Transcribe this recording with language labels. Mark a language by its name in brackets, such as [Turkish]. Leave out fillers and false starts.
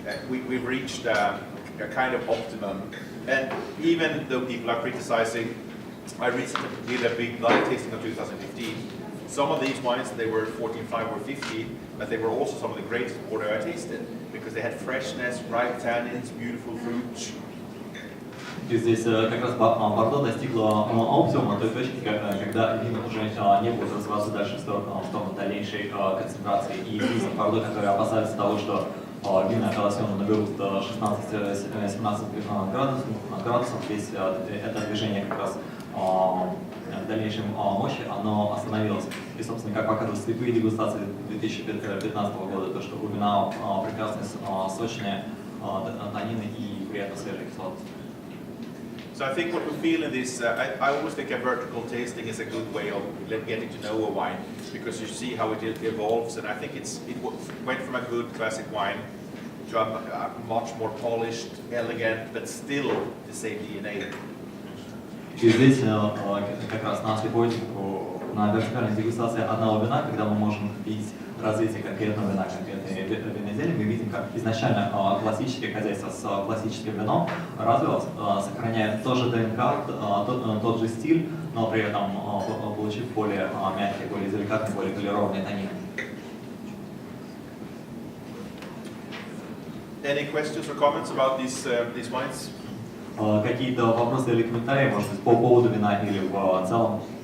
[English] We've reached a kind of optimum. And even though people are criticizing, I recently did a big blind tasting of 2015. Some of these wines, they were 14.5 or 15, but they were also some of the greatest Bordeaux I tasted, because they had freshness, ripe tannins, beautiful fruit. [Russian] И здесь как раз Бордо достигло оптимума, той точки, когда вина уже не будут развиваться дальше в сторону дальнейшей концентрации. И вкусов Бордо, которые опасаются того, что вина колосьона наберут 16-17 градусов, здесь это движение как раз к дальнейшей мощи, оно остановилось. И, собственно, как показывают слепые дегустации 2015 года, то, что у вина прекрасные, сочные танины и приятно свежая кислотность. [English] So I think what we feel in this, I always think a vertical tasting is a good way of getting to know a wine, because you see how it evolves, and I think it went from a good classic wine to a much more polished, elegant, but still the same DNA. [Russian] И здесь как раз на слепой, на вертикальной дегустации одного вина, когда мы можем видеть развитие конкретного вина, конкретной винодельни, мы видим, как изначально классическое хозяйство с классическим вином развилось, сохраняя тот же ДНК, тот же стиль, но при этом получив более мягкие, более деликатные, более полированные танины. [English] Any questions or comments about these wines? [Russian] Какие-то вопросы или комментарии, может быть, по поводу вина или в целом?